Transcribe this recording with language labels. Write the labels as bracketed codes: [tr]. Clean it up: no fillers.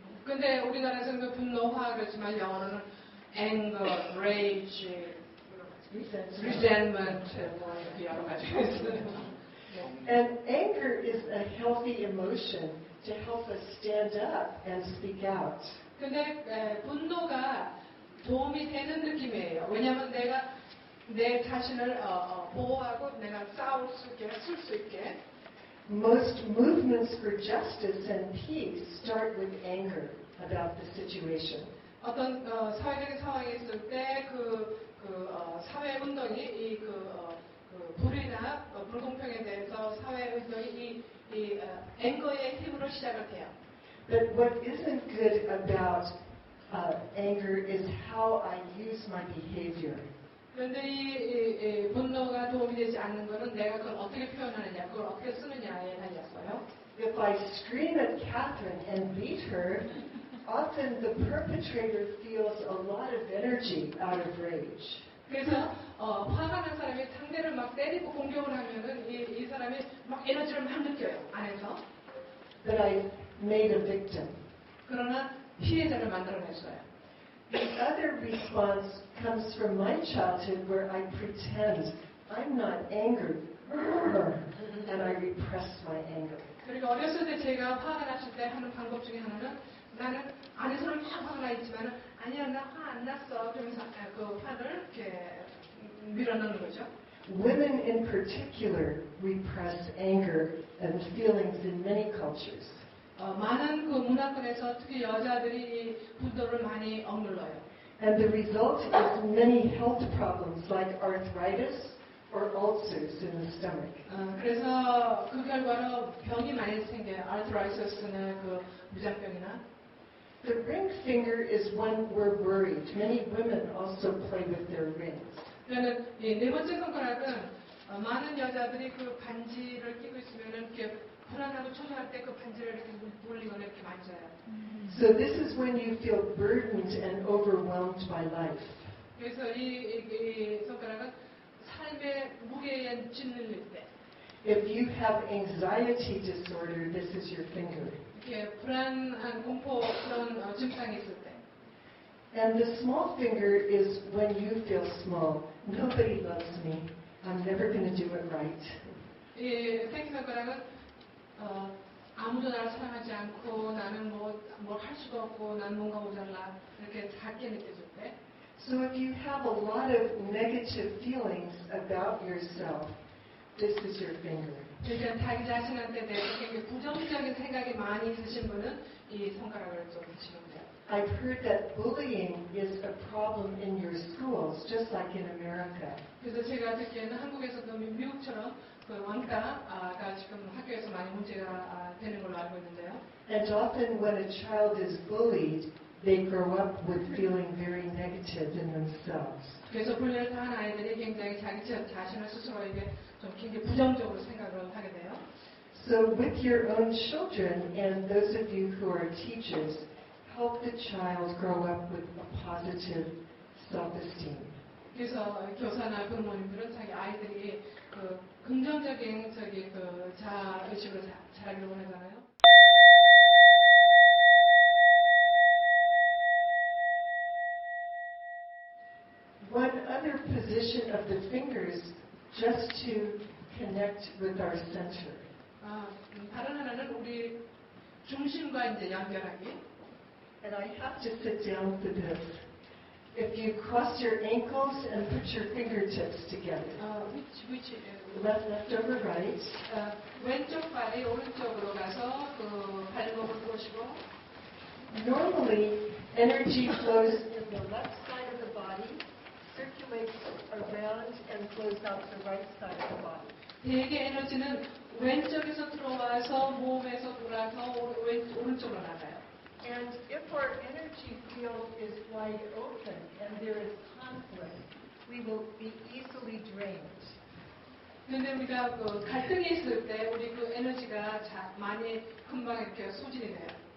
[ko] 근데 우리나라에서는 분노화 그렇지만 영어로는 [en] anger, rage, resentment, [ko] 뭐 이렇게 여러 가지가 있어요. [en] And anger is a healthy emotion to help us stand up and speak out. [ko] 근데 분노가 도움이 되는 느낌이에요. 왜냐하면 내가 내 자신을 보호하고 내가 싸울 수 있게, 쓸 수 있게. [en] Most movements for justice and peace start with anger about the situation. [ko] 어떤 사회적인 상황이 있을 때 사회 운동이 불이나 불공평에 대해서 사회 운동이 이 앵거의 힘으로 시작을 해요. [en] But what isn't good about anger is how I use my behavior. [ko] 그런데 이 분노가 도움이 되지 않는 것은 내가 그걸 어떻게 표현하느냐, 그걸 어떻게 쓰느냐에 달렸어요. [en] If I scream at Catherine and beat her, often the perpetrator feels a lot of energy out of rage. [ko] 그래서 화가 난 사람이 상대를 막 때리고 공격을 하면은 이 사람이 막 에너지를 막 느껴요, 안에서. [en] But I made a victim. [ko] 그러나 피해자를 만들어냈어요. [en] The other response comes from my childhood where I pretend I'm not angry and I repress my anger. [ko] 그리고 어렸을 때 제가 화가 났을 때 하는 방법 중에 하나는 나는 안에서는 막 화가 나 있지만은 아니야 나 화 안 났어 그러면서 그 화를 이렇게 밀어넣는 거죠. [en] Women in particular repress anger and feelings in many cultures. [ko] 많은 그 문화권에서 특히 여자들이 이 분노를 많이 억눌러요. [en] And the result is many health problems like arthritis or ulcers in the stomach. [ko] 그래서 그 결과로 병이 많이 생겨요. 아르트라이티스나 그 무장병이나. [en] The ring finger is when we're worried. Many women also play with their rings. [ko] 그러면 이 네 번째 손가락은 많은 여자들이 그 반지를 끼고 있으면은 이렇게 불안하고 초조할 때 그 반지를 이렇게 돌리거나 이렇게 만져요. [en] So this is when you feel burdened and overwhelmed by life. [ko] 그래서 이 손가락은 삶의 무게에 짓눌릴 때. [en] If you have anxiety disorder, this is your finger. [ko] 이렇게 불안한 공포 그런 증상이 있을 때. [en] And the small finger is when you feel small. Nobody loves me. I'm never going to do it right. [ko] 이 새끼손가락은 아무도 나를 사랑하지 않고 나는 뭘 할 수도 없고 난 뭔가 모자라 이렇게 작게 느껴질 때. [en] So if you have a lot of negative feelings about yourself, this is your finger. [ko] 그러니까 자기 자신한테 대해서 굉장히 부정적인 생각이 많이 있으신 분은 이 손가락을 좀 붙이면 돼요. [en] I've heard that bullying is a problem in your schools, just like in America. [ko] 그래서 제가 듣기에는 한국에서도 미국처럼 그 왕따가 지금 학교에서 많이 문제가 되는 걸로 알고 있는데요. [en] And often when a child is bullied, they grow up with feeling very negative in themselves. [ko] 그래서 불륜을 당한 아이들이 굉장히 자기 자신을 스스로에게 좀 굉장히 부정적으로 생각을 하게 돼요. [en] So with your own children and those of you who are teachers, help the child grow up with a positive self-esteem. [ko] 그래서 교사나 부모님들은 자기 아이들이 그 긍정적인 그 자아 의식으로 자라기를 원하잖아요. [en] One other position of the fingers, just to connect with our center. [ko] 다른 하나는 우리 중심과 이제 연결하기. [en] And I have to sit down for this. If you cross your ankles and put your fingertips together. which left over right. [ko] 왼쪽 발이 오른쪽으로 가서 그 발목을 보시고. [en] Normally, energy flows in the left side of the body, circulates around front and flows out the right side of the body. [ko] 대개 에너지는 왼쪽에서 들어와서 몸에서 돌아서 오른쪽으로 나가요. [en] And if our energy field is wide open and there is conflict, we will be easily drained. [ko] 근데 우리가 그 갈등이 있을 때 우리 그 에너지가 많이 금방 이렇게 소진이 돼요.